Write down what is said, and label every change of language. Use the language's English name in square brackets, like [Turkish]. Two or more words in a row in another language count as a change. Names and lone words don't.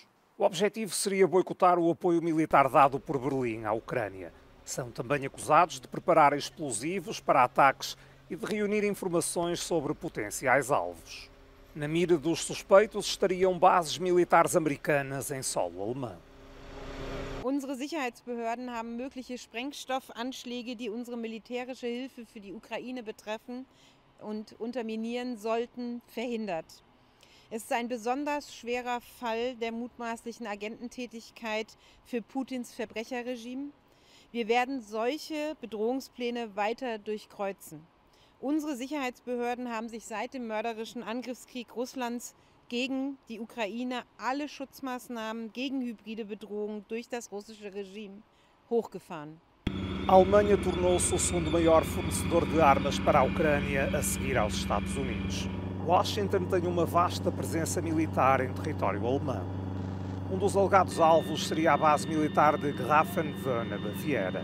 [Portuguese] O objetivo seria boicotar o apoio militar dado por Berlim à Ucrânia. São também acusados de preparar explosivos para ataques e de reunir informações sobre potenciais alvos. Na mira dos suspeitos estariam bases militares americanas em solo alemão. [German] Unsere Sicherheitsbehörden haben mögliche Sprengstoffanschläge, die unsere militärische Hilfe für die Ukraine betreffen und unterminieren sollten, verhindert. Es ist ein besonders schwerer Fall der mutmaßlichen Agententätigkeit für Putins Verbrecherregime. Wir werden solche Bedrohungspläne weiter durchkreuzen. Unsere Sicherheitsbehörden haben sich seit dem mörderischen Angriffskrieg Russlands gegen die Ukraine alle Schutzmaßnahmen gegen hybride Bedrohung durch das russische Regime hochgefahren. [Portuguese] A Alemanha tornou-se o segundo maior fornecedor de armas para a Ucrânia, a seguir aos Estados Unidos. Washington tem uma vasta presença militar em território alemão. Um dos alegados alvos seria a base militar de Grafenwöhr, na Baviera.